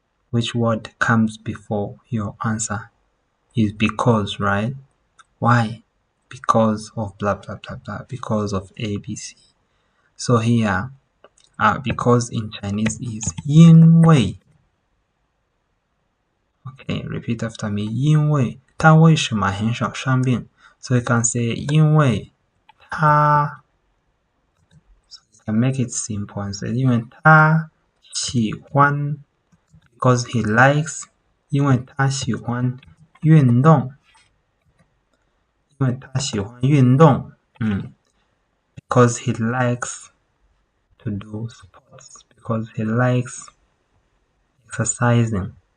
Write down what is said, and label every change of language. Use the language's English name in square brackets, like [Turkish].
[English] Which word comes before your answer? Is because, right? Why? Because of blah blah blah blah. Because of ABC. So here, because in Chinese is 因为. Okay, repeat after me. [Chinese] 因为他为什么很少生病? [English] So you can say [Chinese] 因为他 [English] So you can make it simple and say [Chinese] 因为他喜欢 [English] because he likes [Chinese] 因为他喜欢运动 因为他喜欢运动 [English] because he likes to do sports because he likes exercising.